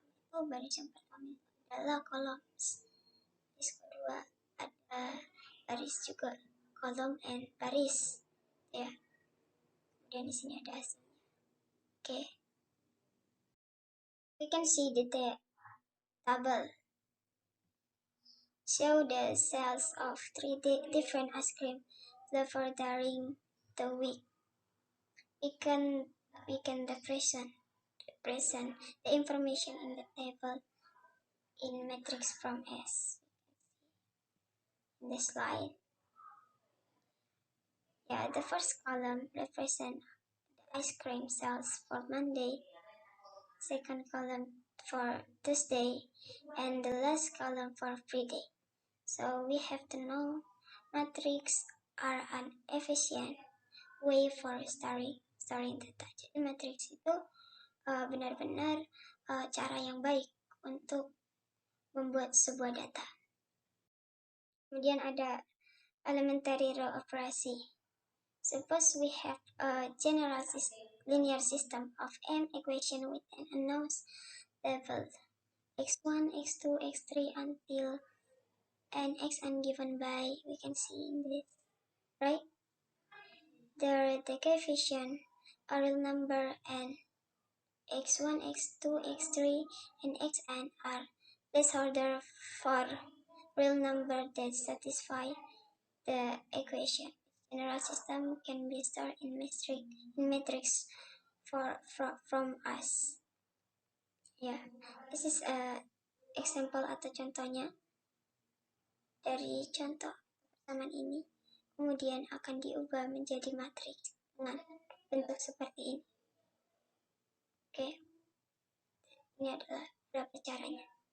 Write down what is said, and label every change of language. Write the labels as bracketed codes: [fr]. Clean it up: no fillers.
[id] Baris yang pertama adalah kolom, baris kedua ada baris juga, kolom and baris, ya. Kemudian di sini ada hasilnya. [en] Okay. We can see the table show the sales of 3 different ice cream flavors during the week. We can represent the information in the table in matrix from S. In the slide, yeah, the first column represents the ice cream sales for Monday, second column for Tuesday, and the last column for Friday. So we have to know matrix are an efficient way for storing data. [id] Jadi matrix itu benar-benar cara yang baik untuk membuat sebuah data. Kemudian ada elementary row operasi. [en] Suppose we have a general linear system of m equation with an unknown level x1, x2, x3 until n xn given by, we can see in this, right? The coefficient are real number and x1, x2, x3, and xn are placeholder for real number that satisfy the equation. General system can be stored in matrix from us. Yeah, this is a example [id] atau contohnya dari contoh persamaan ini. Kemudian akan diubah menjadi matriks dengan bentuk seperti ini. Oke, ini adalah beberapa caranya.